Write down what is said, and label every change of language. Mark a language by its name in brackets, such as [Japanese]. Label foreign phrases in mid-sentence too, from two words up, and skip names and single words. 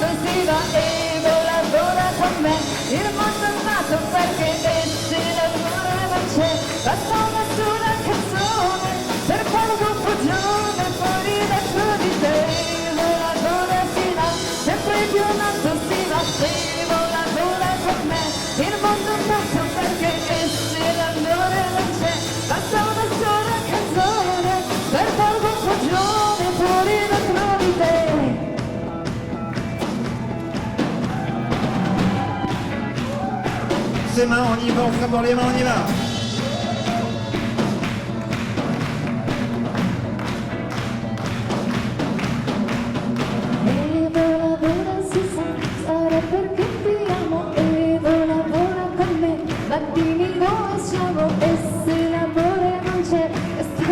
[Italian] si va, e vola, vola con me, il mondo è matto perché se l'amore non c'è, basta una sola canzone, per far confusione fuori dentro di te, vola, vola si va, sempre più in alto si va, e vola, vola con me, il mondo è matto perché se l'amore non c'è, basta una sola canzone, per far confusione fuori dentro di te. [French] Ses mains, on y va, on frappe dans les mains, on y va. [Italian] E vola, vola si sa, sarà perché ti amo, e vola, vola con me, ma dimmi dove siamo, e se l'amore non c'è, questa è